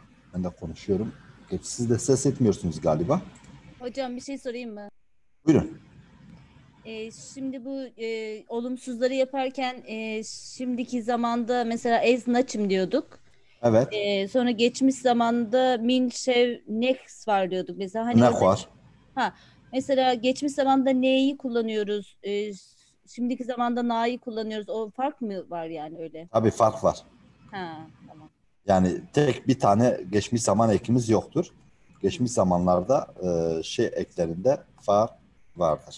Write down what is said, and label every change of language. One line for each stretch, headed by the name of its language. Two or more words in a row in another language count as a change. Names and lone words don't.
Turkish: Ben de konuşuyorum. Siz de ses etmiyorsunuz galiba. Hocam bir şey sorayım mı? Buyurun. Şimdi bu olumsuzları yaparken şimdiki zamanda mesela
Kurdish: ez naçım
Turkish: diyorduk. Evet. Sonra geçmiş zamanda
Kurdish: min şev nex var
Turkish: diyorduk. Mesela hani Ne var? mesela geçmiş zamanda neyi kullanıyoruz? Şimdiki zamanda na'yı kullanıyoruz. O fark mı var yani öyle? Tabii fark var. Tamam. Yani tek bir tane geçmiş zaman ekimiz yoktur. Geçmiş zamanlarda şey eklerinde fark vardır.